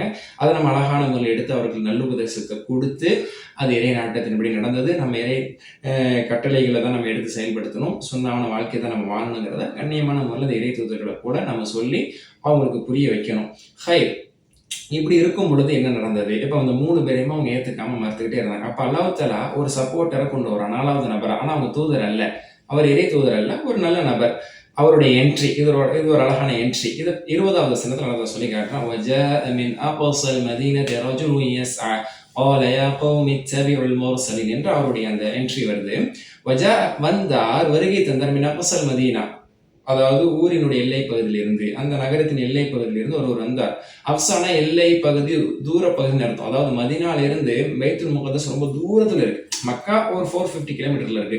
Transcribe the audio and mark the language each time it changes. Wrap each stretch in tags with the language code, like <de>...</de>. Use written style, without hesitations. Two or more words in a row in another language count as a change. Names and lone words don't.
<ta>அதை நம்ம அழகான முறையில் எடுத்து அவர்களுக்கு நல்லுபதேசத்தை கொடுத்து, அது இறை நாட்டத்தின்படி நடந்தது, நம்ம இறை கட்டளைகளை தான் நம்ம எடுத்து செயல்படுத்தணும், சொன்னான வாழ்க்கையை தான் நம்ம வாழணுங்கிறத கண்ணியமான முறையில் இறை தூதர்களை கூட நம்ம சொல்லி அவங்களுக்கு புரிய வைக்கணும். ஹை இப்படி இருக்கும் பொழுது என்ன நடந்தது? இப்ப அந்த 3 பேரையுமே அவங்க ஏத்துக்காம மறுத்துக்கிட்டே இருந்தாங்க. அப்ப அல்லாஹ் தஆலா ஒரு சப்போர்ட்டர கொண்டு வரான் 4வது நபரா. ஆனா அவங்க தூதர் அல்ல. அவர் இறை தூதர் அல்ல. ஒரு நல்ல நபர். அவருடைய என்ட்ரி இது ஒரு அழகான என்ட்ரி. இது 20வது வசனத்துல அல்லாஹ் சொல்லி காட்டுறான்.</ta> <ar>وَجَاءَ مِنْ أَقْصَى الْمَدِينَةِ رَجُلٌ يَسْعَى قَالَ يَا قَوْمِ اتَّبِعُوا الْمُرْسَلِينَ</ar> <ta>என்று அவருடைய அந்த என்ட்ரி வருது. وَجَاءَ வந்தார், வருகை தந்தார்,</ta> <ar>من أقصى المدينة,</ar> <ta>அதாவது ஊரினுடைய எல்லை பகுதியிலிருந்து, அந்த நகரத்தின் எல்லை பகுதியிலிருந்து ஒருவர் வந்தார். அப்சானா எல்லை பகுதி, தூர பகுதின்னு அர்த்தம். அதாவது மதீனால இருந்து பைத்துல் முகத்தஸ் ரொம்ப தூரத்துல இருக்கு. மக்கா ஒரு 450 கிலோமீட்டர்ல இருக்கு.</ta>